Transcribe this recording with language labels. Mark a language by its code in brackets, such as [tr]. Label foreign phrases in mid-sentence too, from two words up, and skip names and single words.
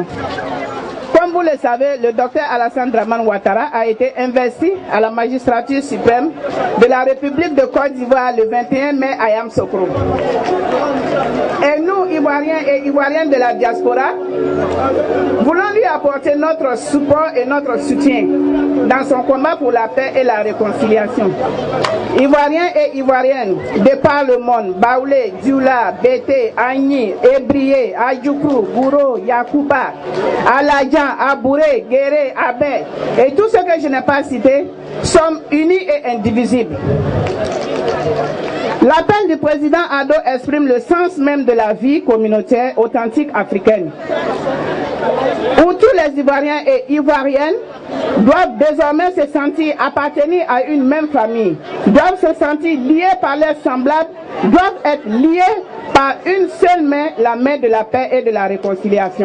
[fr] Comme vous le savez, le docteur Alassane Dramane Ouattara a été investi à la magistrature suprême de la République de Côte d'Ivoire le 21 mai à Yamoussoukro. Et nous, Ivoiriens et Ivoiriennes de la diaspora, voulons lui apporter notre support et notre soutien dans son combat pour la paix et la réconciliation. Ivoiriens et Ivoiriennes de par le monde, Baoulé, Dioula, Bété, Agni, Ébrié, Adjoukrou, Gouro, Yakouba, Aladjan, Abouré, Guéré, Abé et tous ceux que je n'ai pas cités sommes unis et indivisibles. L'appel du président Ado exprime le sens même de la vie communautaire authentique africaine, où tous les Ivoiriens et Ivoiriennes doivent désormais se sentir appartenir à une même famille, doivent se sentir liés par leurs semblables, doivent être liés par une seule main, la main de la paix et de la réconciliation.